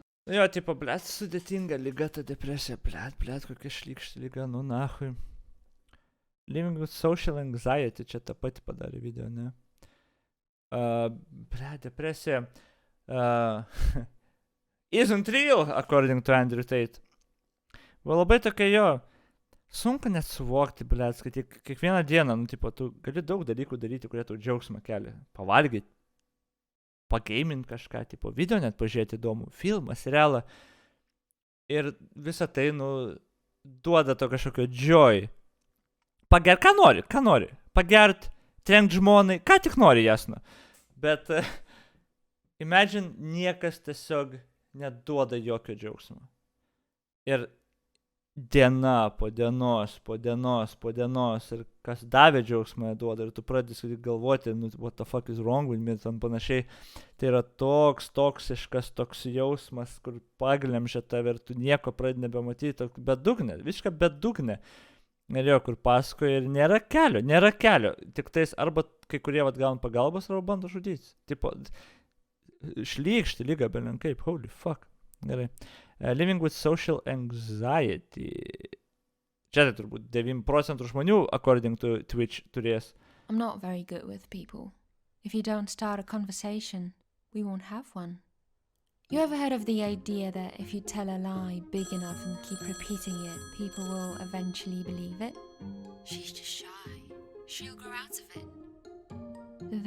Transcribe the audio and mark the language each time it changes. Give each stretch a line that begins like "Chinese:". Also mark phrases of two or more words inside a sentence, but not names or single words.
Lithuanian: Jo, tipo, blėt, sudėtinga lyga ta depresija, blėt, kokia šlykšti lyga,
Russian: nu nahui.
English: Living with social anxiety,
Lithuanian: čia tą patį padarė video, ne? Depresija.
English: Isn't real, according to Andrew Tate.
Lithuanian: Va labai tokia jo, sunku net suvokti, blėt, kad kiekvieną dieną, nu, tipo, tu gali daug dalykų daryti, kurie tau džiaugsmą kelia. Pavalgyti, pageimint kažką, tipo, video net pažiūrėti įdomų, filmą, serialą. Ir visą tai, nu, duoda to kažkokio joy. Pagert, ką nori. Pagert, trenkt žmonai, ką tik nori, jasno. Bet, imagine, niekas tiesiog neduoda jokio džiaugsmo. Ir diena po dienos, ir kas davė džiaugsmą duoda, ir tu pradedi galvoti, nu,
English: what the fuck is wrong with me,
Lithuanian: tam panašiai. Tai yra toks toksiškas, toks jausmas, kur paglemžia tave ir tu nieko pradedi nebematyti, bedugnė, visiškai bedugnė. Ir jo, kur pasakoja ir nėra kelio. Tik tais arba kai kurie gauna pagalbos, arba bando žudyti. Tipo, šlykšti lyga, belenkaip,
English: holy fuck. Gerai. Living with social anxiety.
Lithuanian: Čia tai turbūt 9% žmonių,
English: according to Twitch, turės. I'm not very good with people. If you don't start a conversation, we won't have one. You ever heard of the idea that if you tell a lie big enough and keep repeating it, people will eventually believe it? She's just shy. She'll grow out of it.